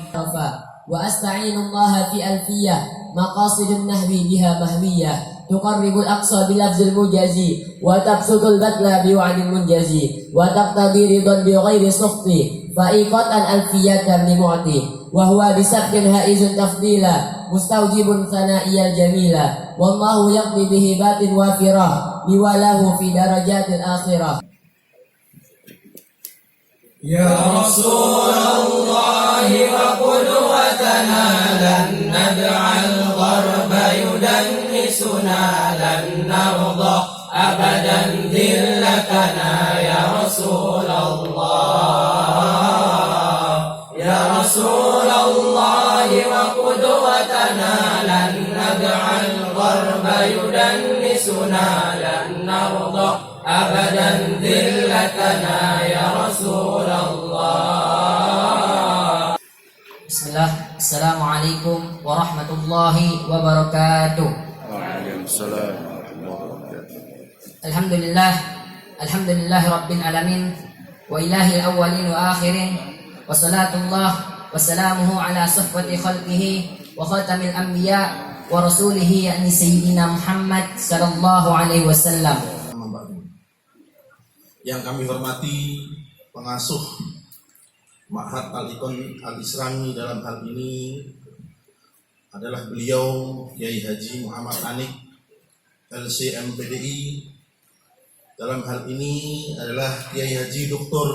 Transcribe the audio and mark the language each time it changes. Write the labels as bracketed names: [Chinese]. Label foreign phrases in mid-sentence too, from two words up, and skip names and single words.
[Arabic] وأستعين الله في ألفية مقاصد النحو بها محوية تقرب الأقصى بلفظ موجز وتبسط البذل بوعد منجز وتقتضي رضا بغير سخط فائقة ألفية ابن معطي وهو بسبق حائز تفضيلا مستوجب ثنائي الجميلا والله يقضي بهبات وافرة لي وله في درجات الآخرة. يا رسول الله وقدوتنا لن ندع الغرب يدنسنا لن نرضى أبدا ذلتنا يا رسول الله. يا رسول الله وقدوتنا لن ندع الغرب يدنسنا لن نرضى أبدا ذلتنا يا رسول الله. Bismillah. السلام عليكم ورحمة الله وبركاته. وعليكم السلام ورحمة الله وبركاته. الحمد لله رب العالمين وإله الأولين والآخرين وصلوات الله وسلامه على صحبة خلقه وخاتم الأنبياء ورسوله يعني سيدنا محمد صلى الله عليه وسلم. [Indonesian] Yang kami hormati pengasuh Ma'had Al-Iqan Al-Islami dalam hal ini adalah beliau Kiai Haji Muhammad Anik LCM PDI. Dalam hal ini adalah Kiai Haji Dr.